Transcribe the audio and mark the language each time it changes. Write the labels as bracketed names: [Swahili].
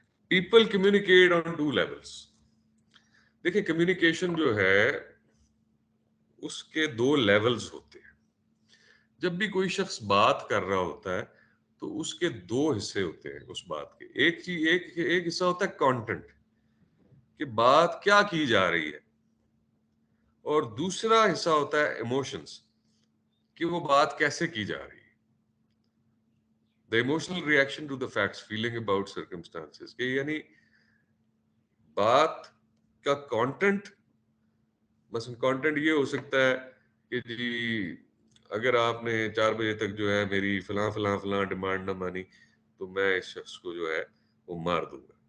[English] People communicate on 2 levels. [Urdu] دیکھیں communication جو ہے اس کے 2 لیولز ہوتے ہیں. جب بھی کوئی شخص بات کر رہا ہوتا ہے تو اس کے 2 حصے ہوتے ہیں اس بات کے. ایک حصہ ہوتا ہے کانٹینٹ, کہ بات کیا کی جا رہی ہے, اور دوسرا حصہ ہوتا ہے ایموشنز, کہ وہ بات کیسے کی جا رہی ہے. [English] The emotional reaction to the facts, feeling about circumstances. [Urdu] کہ یعنی بات کا کانٹینٹ, مثلا کانٹینٹ یہ ہو سکتا ہے کہ جی اگر آپ نے 4 بجے تک جو ہے میری فلاں ڈیمانڈ نہ مانی تو میں اس شخص کو جو ہے وہ مار دوں گا.